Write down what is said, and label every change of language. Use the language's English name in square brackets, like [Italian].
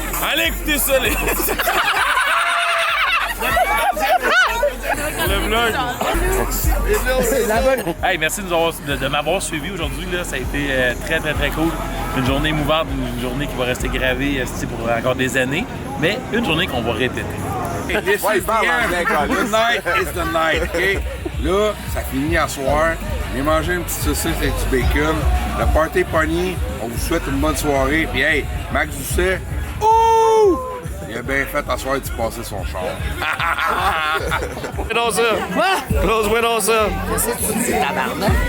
[French] Allez, écoutez ça, les... Le vlog. Hey, merci de m'avoir suivi aujourd'hui. Là. Ça a été très, très, très cool. Une journée émouvante, une journée qui va rester gravée pour encore des années, mais une journée qu'on va répéter. [English] This is the end. The night is the night, OK? [French] Là, ça finit à soir. Venez manger une petite saucisse avec du bacon. Le party est pogné. On vous souhaite une bonne soirée. Puis hey, Max Doucet, ouh! Il a bien fait à soir de passer son char. Donc ça. Quoi? Close-moi donc ça. Qu'est-ce que tu dis, tabarnak?